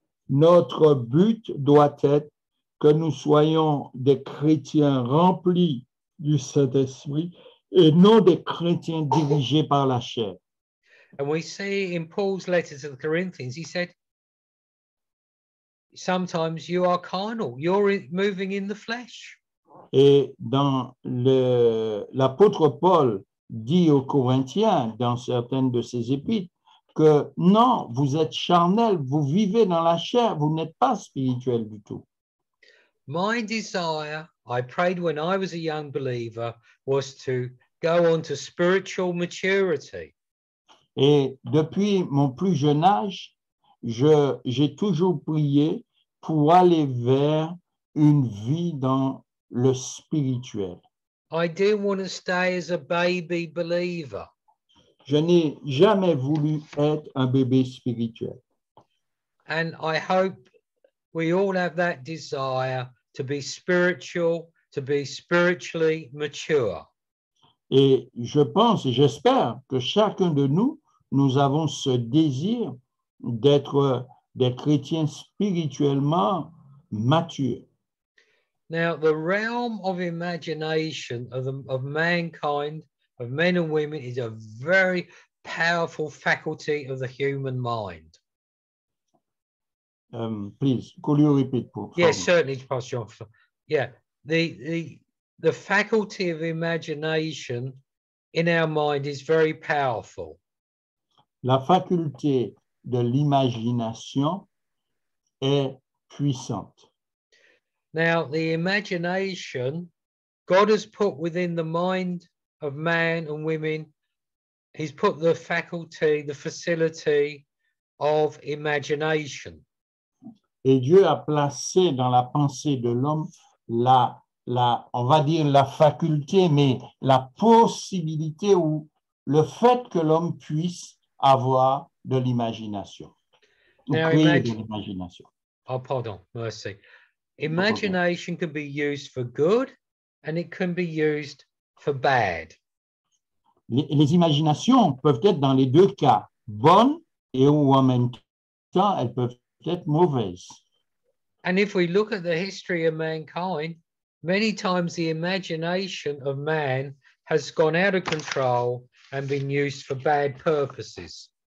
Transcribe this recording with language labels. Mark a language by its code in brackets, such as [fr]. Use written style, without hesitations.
[fr] Notre but doit être que nous soyons des chrétiens remplis du Saint-Esprit et non des chrétiens dirigés par la chair. [en] And we see in Paul's letter to the Corinthians, he said, sometimes you are carnal, you're moving in the flesh. [fr] Et dans l'apôtre Paul dit aux Corinthiens, dans certaines de ses épîtres, que non, vous êtes charnel, vous vivez dans la chair, vous n'êtes pas spirituel du tout. [en] My desire, I prayed when I was a young believer, was to go on to spiritual maturity. [fr] Et depuis mon plus jeune âge, j'ai toujours prié pour aller vers une vie dans le spirituel. [en] I didn't want to stay as a baby believer. [fr] Je n'ai jamais voulu être un bébé spirituel. [en] And I hope we all have that desire to be spiritual, to be spiritually mature. [fr] Et je pense et j'espère que chacun de nous, nous avons ce désir d'être des chrétiens spirituellement matures. [en] Now, the realm of imagination of mankind, of men and women, is a very powerful faculty of the human mind. Please, could you repeat, please? Yes, certainly, Pastor John. Yeah, the faculty of imagination in our mind is very powerful. [fr] La faculté de l'imagination est puissante. [en] Now, the imagination, God has put within the mind of man and women, he's put the faculty, the facility of imagination. [fr] Et Dieu a placé dans la pensée de l'homme on va dire la faculté, mais la possibilité ou le fait que l'homme puisse avoir de l'imagination, ou [en] Now, [fr] créer de l'imagination. [en] Oh, pardon, mercy. Imagination can be used for good and it can be used for bad. [fr] Les imaginations peuvent être dans les deux cas, bonnes et ou en même temps, elles peuvent être mauvaises. [en] And if we look at the history of mankind, many times the imagination of man has gone out of control and been used for bad purposes.